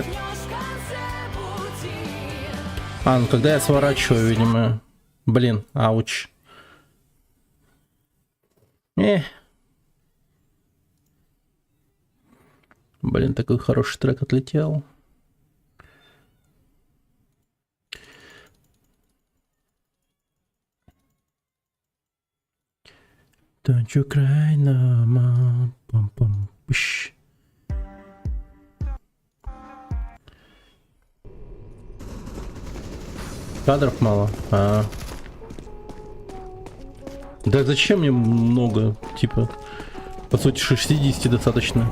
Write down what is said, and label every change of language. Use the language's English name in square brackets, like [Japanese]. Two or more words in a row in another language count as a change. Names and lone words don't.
[Russian] в конце пути. А, ну когда я сворачиваю, видимо... Блин, ауч. Блин, такой хороший трек отлетел. [English] Don't you cry no more. Пам-пам. Пш. [Russian] Кадров мало. Да зачем мне много? Типа, по сути, 60 достаточно.